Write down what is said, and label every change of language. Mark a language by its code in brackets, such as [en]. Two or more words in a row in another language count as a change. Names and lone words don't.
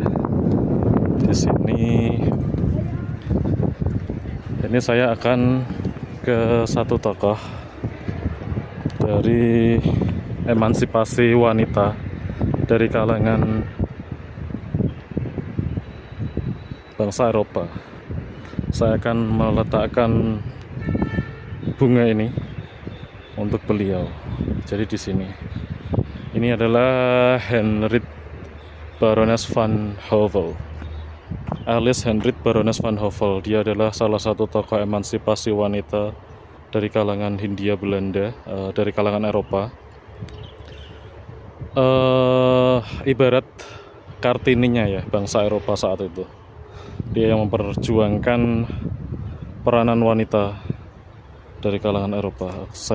[id] Di sini, ini saya akan ke satu tokoh dari emansipasi wanita dari kalangan bangsa Eropa. Saya akan meletakkan bunga ini untuk beliau. Jadi di sini, ini adalah Henriette Baroness van Heuvel. Alice Henriette Baroness van Heuvel. Dia adalah salah satu tokoh emansipasi wanita dari kalangan Hindia Belanda, dari kalangan Eropa. Ibarat Kartininya ya bangsa Eropa saat itu. Dia yang memperjuangkan peranan wanita dari kalangan Eropa.